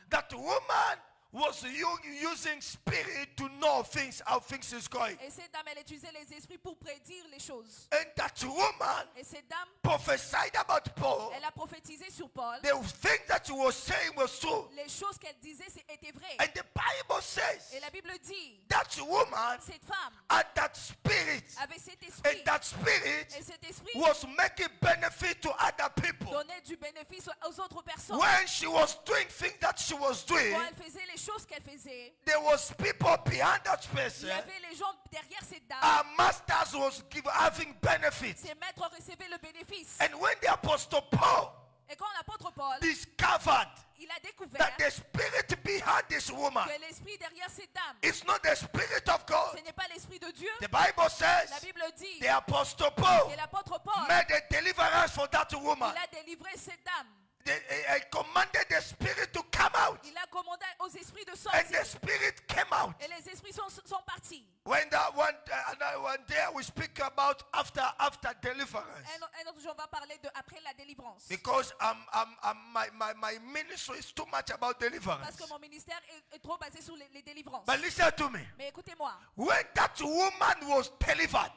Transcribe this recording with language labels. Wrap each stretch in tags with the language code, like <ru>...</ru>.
<en>That woman was using spirit to know how things is going.</en> <fr>Et cette dame, elle utilisait les esprits pour prédire les choses.</fr> <en>And that woman</en> <fr>Et cette dame,</fr> <en>prophesied about Paul.</en> <fr>elle a prophétisé sur Paul.</fr> <en>The thing that she was saying was true.</en> <fr>Les choses qu'elle disait étaient vraies.</fr> <en>And the Bible says</en> <fr>Et la Bible dit,</fr> <en>that woman</en> <fr>cette femme</fr> <en>had that spirit.</en> <fr>avait cet esprit.</fr> <en>And that spirit</en> <fr>Et cet esprit</fr> <en>was making benefit to other people.</en> <fr>donnait du bénéfice aux autres personnes.</fr> <en>When she was doing things that she was doing,</en> <fr>Quand elle faisait les choses qu'elle faisait,</fr> <en>there was people behind that</en> <fr>il</fr> <en>person.</en> <fr>y avait les gens derrière cette dame.</fr> <en>Our masters was having benefits.</en> <fr>Ses maîtres recevaient le bénéfice.</fr> <en>And when the apostle Paul</en> <fr>Et quand l'apôtre Paul,</fr> <en>discovered</en> <fr>il a découvert</fr> <en>that the spirit behind this woman</en> <fr>que l'esprit derrière cette dame,</fr> <en>is not the spirit of God,</en> <fr>ce n'est pas l'esprit de Dieu.</fr> <en>the Bible</en> <fr>La</fr> <en>says</en> <fr>Bible dit</fr> <en>the apostle Paul</en> <fr>que l'apôtre Paul</fr> <en>made a for that woman.</en> <fr>Il a délivré cette dame.</fr> <en>He commanded the spirit to come out.</en> <fr>Il a commandé aux esprits de</fr> <en>And</en> <fr>sortir.</fr> <en>the spirit came out.</en> <fr>Et les esprits sont partis.</fr> <en>When that one day we speak about after deliverance.</en> <fr>Un autre jour, on va parler de après la délivrance.</fr> <en>Because my ministry is too much about</en> <fr>Parce</fr> <en>deliverance.</en> <fr>que mon ministère est trop basé sur les délivrances.</fr> <en>But listen to me.</en> <fr>Mais écoutez-moi,</fr> <en>When that woman was delivered,</en>